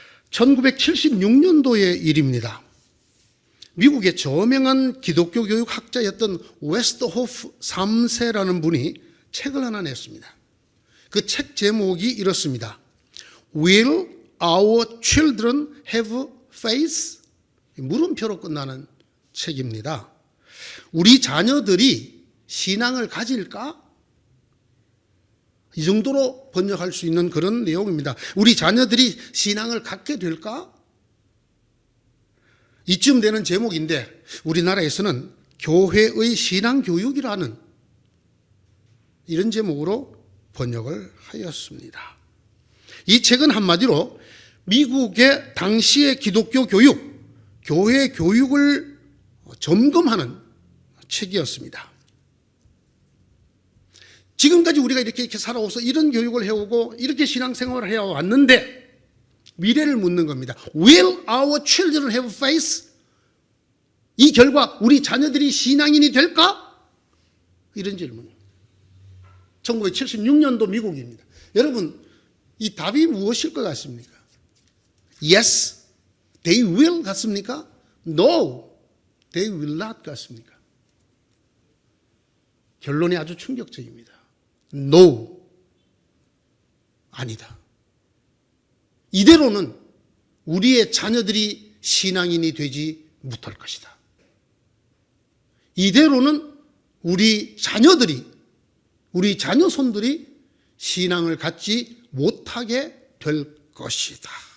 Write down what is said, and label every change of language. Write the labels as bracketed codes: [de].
[ko] 1976년도의 일입니다. 미국의 저명한 기독교 교육 학자였던 웨스트호프 3세라는 분이 책을 하나 냈습니다. 그 책 제목이 이렇습니다. [en] Will our children have faith? [ko] 물음표로 끝나는 책입니다. 우리 자녀들이 신앙을 가질까? 이 정도로 번역할 수 있는 그런 내용입니다. 우리 자녀들이 신앙을 갖게 될까? 이쯤 되는 제목인데 우리나라에서는 교회의 신앙교육이라는 이런 제목으로 번역을 하였습니다. 이 책은 한마디로 미국의 당시의 기독교 교육, 교회 교육을 점검하는 책이었습니다. 지금까지 우리가 이렇게 살아오서 이런 교육을 해오고 이렇게 신앙생활을 해왔는데 미래를 묻는 겁니다. [en] Will our children have faith? [ko] 이 결과 우리 자녀들이 신앙인이 될까? 이런 질문. 1976년도 미국입니다. 여러분, 이 답이 무엇일 것 같습니까? [en] Yes, they will [ko] 같습니까? [en] No, they will not 같습니까? [ko] 결론이 아주 충격적입니다. No, 아니다. 이대로는 우리의 자녀들이 신앙인이 되지 못할 것이다. 이대로는 우리 자녀들이, 우리 자녀손들이 신앙을 갖지 못하게 될 것이다.